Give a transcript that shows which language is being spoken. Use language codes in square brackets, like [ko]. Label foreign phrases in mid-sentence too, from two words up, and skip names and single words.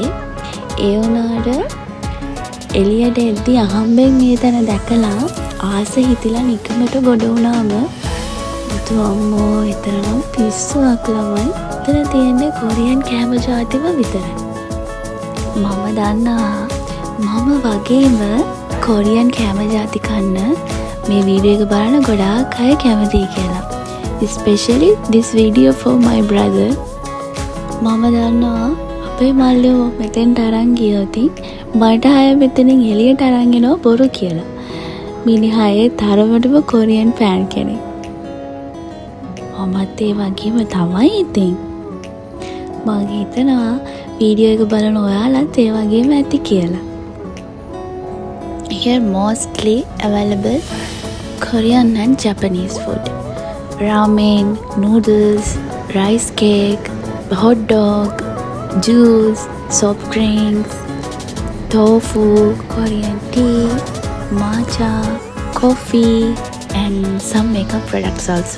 [si] ඒ වුණාට එළියට එද්දි අහම්බෙන් මේ තැන දැකලා ආස හිතිලා නිකමට ගොඩ වුණාම මුතු අම්මෝ එතරම් පිස්සුවක් ළමයි. එතන තියෙන්නේ කොරියන් කෑම ජාතිම විතරයි. මම දන්නවා මම වගේම කොරියන් කෑම ජාති කන්න මේ වීඩියෝ එක බලන ගොඩාක් අය කැමතියි කියලා. [en] Especially this video for my brother. [si] මම දන්නවා අපේ මල්ලියෝ මෙතෙන්ට අරන් ගියොත් මට අය මෙතනින් එළියට අරන් එනවා බොරු කියලා. මිනිහා ඒ තරමටම [en] Korean fan [si] කෙනෙක්. මමත් ඒ වගේම තමයි ඉතින්. මම හිතනවා වීඩියෝ එක බලන ඔයාලත් ඒ වගේම ඇති කියලා. [en] Here mostly available Korean and Japanese food. Ramen, noodles, rice cake, hot dog, juice, soft drinks, tofu, Korean tea, matcha, coffee and some makeup products also.